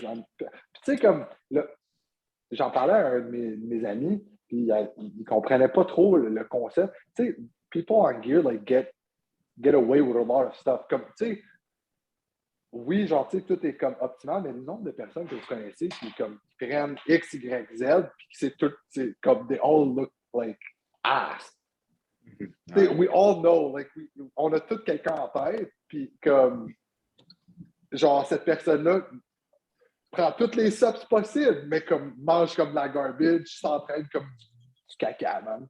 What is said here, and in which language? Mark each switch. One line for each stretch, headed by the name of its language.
French: Puis tu sais, comme, là, j'en parlais à un de mes amis, puis il ne comprenait pas trop le concept. Tu sais,
English: people on gear, like, get away with a lot of stuff.
French: Comme, tu sais, oui, genre, tu sais, tout est comme optimal, mais le nombre de personnes que vous connaissez qui, comme, prennent X, Y, Z, puis c'est tout, c'est comme,
English: they all look like ass.
French: Ouais.
English: We all know, like,
French: on a tout quelqu'un en tête, puis comme, genre, cette personne-là prend toutes les subs possibles, mais comme, mange comme de la garbage, s'entraîne comme du caca, man.